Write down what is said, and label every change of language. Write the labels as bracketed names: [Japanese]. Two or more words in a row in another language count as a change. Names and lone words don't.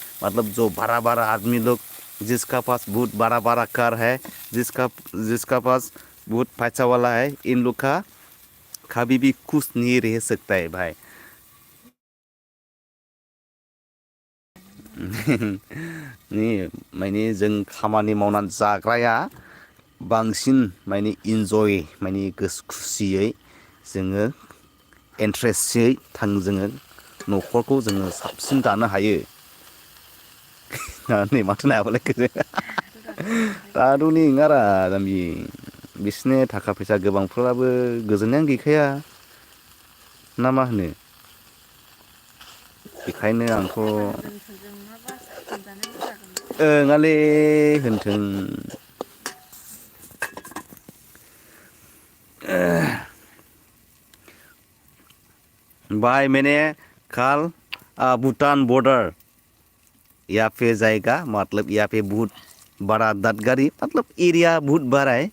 [Hindi] मतलब जो बड़ा बड़ा आदमी लोग, जिसका पास बहुत बड़ा बड़ा कार है, जिसका पास बहुत पैसा वाला है, इन लोग का कभी भी खुश नहीं रह सकता है भाई। [Bodo] नहीं माने जों खामानि मावनानै जाग्राया बांसिन माने इन्जय, माने गोसो खुसियै जोङो इन्ट्रेस्टयै जोङो न'खरखौ जोङो साबसिन दानो हायो। नै माथो नायाबालाय दादुनि ओंखारा जाम्बि बिसोरनि थाखा फैसा गोबांफोराबो गोजोननायानो गैखाया ना मा होनो? बेखायनो आंथ' ओङालै होनथों। [Hindi] भाई मैंने कल भूटान बॉर्डर यहाँ पे जाएगा, मतलब यहाँ पे बहुत बड़ा दादगारी, मतलब एरिया बहुत बड़ा है।